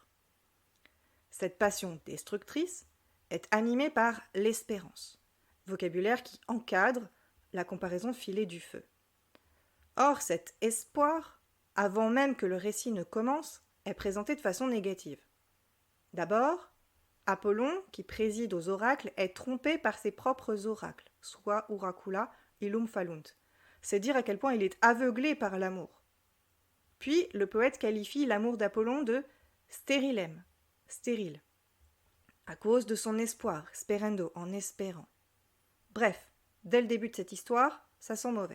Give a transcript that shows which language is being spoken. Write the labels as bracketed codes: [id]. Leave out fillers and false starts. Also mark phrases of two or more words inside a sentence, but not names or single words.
[fr] Cette passion destructrice est animée par l'espérance, vocabulaire qui encadre la comparaison filée du feu. Or, cet espoir, avant même que le récit ne commence, est présenté de façon négative. D'abord, Apollon, qui préside aux oracles, est trompé par ses propres oracles, soit [la] oracula illum fallunt. [fr] C'est dire à quel point il est aveuglé par l'amour. Puis, le poète qualifie l'amour d'Apollon de sterilem, stérile, à cause de son espoir, sperendo, en espérant. Bref, dès le début de cette histoire, ça sent mauvais.